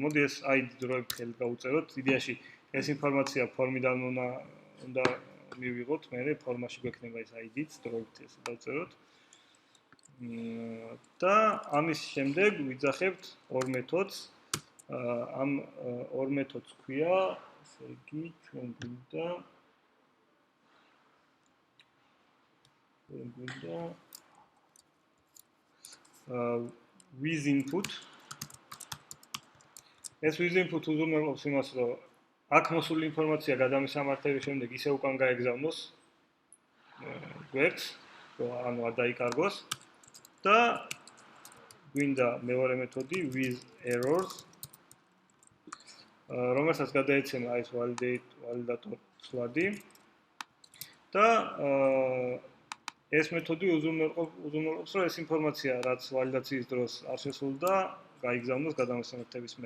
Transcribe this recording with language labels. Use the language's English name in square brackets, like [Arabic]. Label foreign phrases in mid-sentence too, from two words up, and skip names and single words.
[Georgian] მოდი ეს ID დროებით ხელი გავუწეროთ. იდეაში ეს ინფორმაცია ფორმიდან უნდა მივიღოთ, მე ფორმაში გვექნება ეს ID-ც, დროებით ესე დავწეროთ. და ამის შემდეგ ვიძახებთ ორ მეთოდს. ამ ორ მეთოდს ქვია, ესე იგი, ჩვენ გვინდა [English] with input. [Georgian] ეს [English] with input [Georgian] უზრუნველყოფს იმას, რომ აქ მოსული ინფორმაცია გადამისამართების შემდეგ ისე უკან გაეგზავნოს გვერდს, რომ ანუ არ დაიკარგოს და გვინდა მეორე მეთოდი [English] with errors, [Georgian] რომელსაც გადაეცემა ეს validator ცვლადი და ეს მეთოდი უზრუნველყოფს, რომ ეს ინფორმაცია, რაც ვალიდაციის დროს არ შესულდა, გაიგზავნოს გადამისამართების მერე.